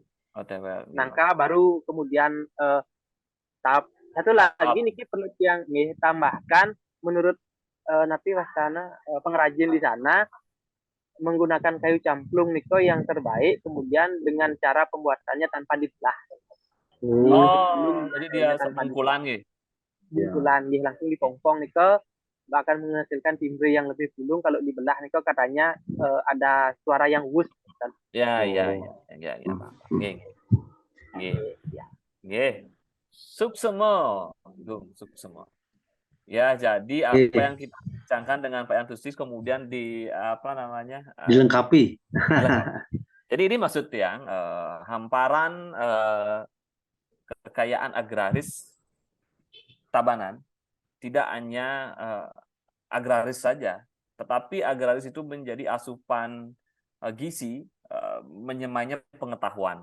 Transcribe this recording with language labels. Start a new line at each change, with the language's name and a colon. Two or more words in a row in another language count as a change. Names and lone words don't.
Indonesian: Nangka baru kemudian tahap satu lagi nih perlu yang tambahkan menurut Napi Wasana pengrajin di sana menggunakan kayu camplung Niko yang terbaik, kemudian dengan cara pembuatannya tanpa dibelah. Jadi dia bungkulan gitu. Bungkulan langsung dipongpong Niko, akan menghasilkan timbre yang lebih bulung. Kalau dibelah Niko katanya ada suara yang wus. Ya. Suksema, Gung, suksema. Ya, jadi apa yang kita bincangkan dengan Pak Yantusis kemudian dilengkapi. Jadi ini maksud Tiang hamparan kekayaan agraris Tabanan tidak hanya agraris saja, tetapi agraris itu menjadi asupan gizi, menyemainya pengetahuan.